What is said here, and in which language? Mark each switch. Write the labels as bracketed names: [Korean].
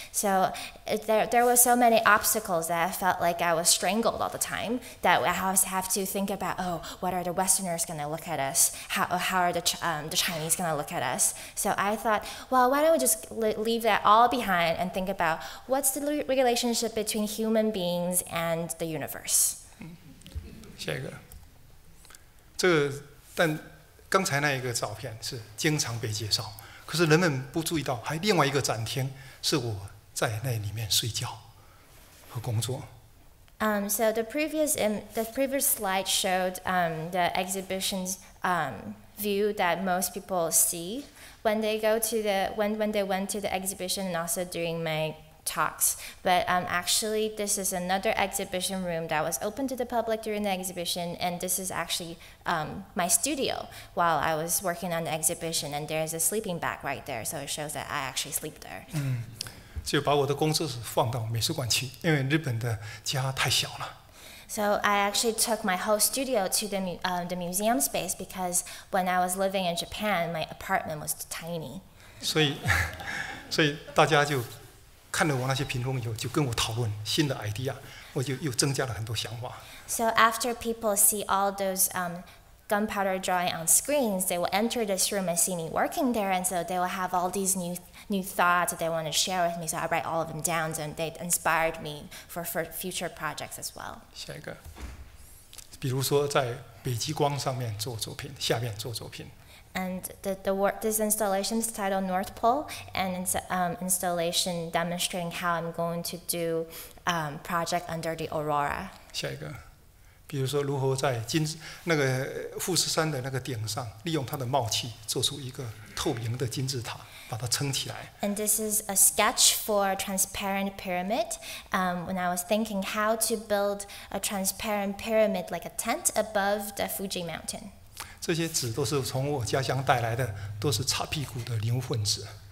[English] So there were so many obstacles that I felt like I was strangled all the time, that I always have to think about, what are the Westerners going to look at us? How are the Chinese going to look at us? So I thought, well, why don't we just leave that all behind and think about what's the relationship between human beings and the universe? [Chinese] 下一个，这个但。刚才那一个照片是经常被介绍，可是人们不注意到，还另外一个展厅是我在那里面睡觉和工作。 [English] So the previous slide showed the exhibition's view that most people see when they go to when they went to the exhibition, and also during my talks. But actually, this is another exhibition room that was open to the public during the exhibition, and this is actually my studio while I was working on the exhibition, and there's a sleeping bag right there, so it shows that I actually sleep there. [Chinese] 就把我的工作室放到美术馆去，因为日本的家太小了。 [English] So I actually took my whole studio to the museum space because when I was living in Japan, my apartment was tiny. [Chinese] 所以大家就看了我那些评论以后，就跟我讨论新的 idea， 我就又增加了很多想法。 [English] So after people see all those gunpowder drawing on screens, they will enter this room and see me working there, and so they will have all these new thoughts that they want to share with me. So I write all of them down, and they inspired me for future projects as well. [Chinese] 下一个，比如说在北极光上面做作品，下面做作品。 [English] And this installation is titled North Pole, and it's an installation demonstrating how I'm going to do project under the aurora. [Chinese] 下一个，比如说如何在那个富士山的那个顶上，利用它的冒气做出一个透明的金字塔，把它撑起来。 [English] And this is a sketch for a transparent pyramid. When I was thinking how to build a transparent pyramid like a tent above the Fuji mountain. [Chinese] 这些纸都是从我家乡带来的，都是擦屁股的牛粪纸。